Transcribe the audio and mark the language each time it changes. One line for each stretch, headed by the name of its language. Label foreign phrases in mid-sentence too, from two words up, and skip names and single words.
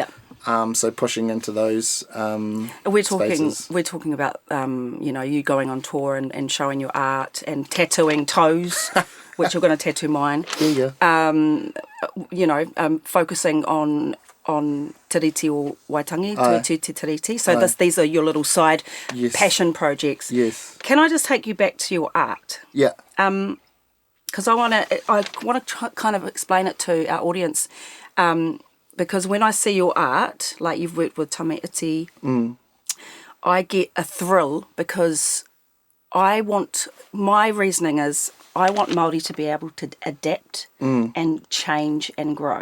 English: So pushing into those spaces. We're talking about you going on tour and showing your art and tattooing toes, which you're going to tattoo mine. Yeah. Focusing on tiriti or waitangi,
Māori: tuitu te tiriti.
English: So these are your little side passion projects. Yes. Can I just take you back to your art? Yeah. Because I want to kind of explain it to our audience. Because when I see your art, like you've worked with Tame Iti, I get a thrill because my reasoning is I want Māori to be able to adapt and change and grow.